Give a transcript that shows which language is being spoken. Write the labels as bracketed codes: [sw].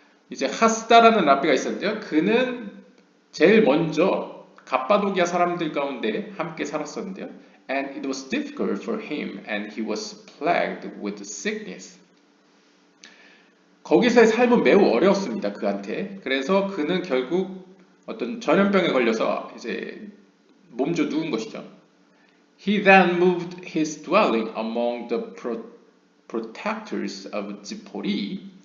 [ko] 이제 하스다라는 랍비가 있었는데요. 그는 제일 먼저 갑바도기아 사람들 가운데 함께 살았었는데요. [en] And it was difficult for him, and he was plagued with sickness. [ko] 거기서의 삶은 매우 어려웠습니다. 그한테. 그래서 그는 결국 어떤 전염병에 걸려서 이제 몸져 누운 것이죠. [en] He then moved his dwelling among the protectors of 지포리.